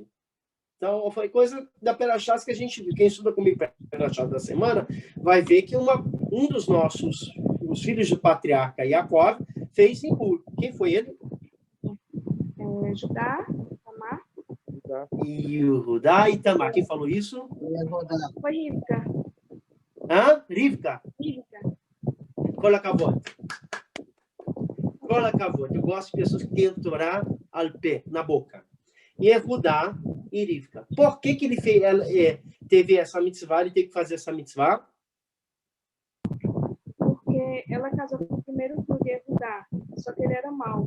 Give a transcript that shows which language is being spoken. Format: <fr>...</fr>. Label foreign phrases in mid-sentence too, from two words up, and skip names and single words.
<pt>Então, foi coisa da Perachás que a gente viu. Quem estuda comigo Perachás da semana vai ver que um dos nossos, os filhos do patriarca Yaakov, fez Ibum. Quem foi ele? Judá, Tamar. Judá e Tamar. Quem falou isso? Foi Rivka. Hã? Rivka. Rivka.</pt> <he>כל הכבוד. כל הכבוד.</he> <pt>Eu gosto de pessoas que têm</pt> <he>תורה על פה,</he> <pt>na boca. E Judá e Rivka. Por que ele teve essa mitzvah? Ele teve que fazer essa mitzvah? Porque ela casou com o primeiro filho de Judá, só que ele era mau.</pt>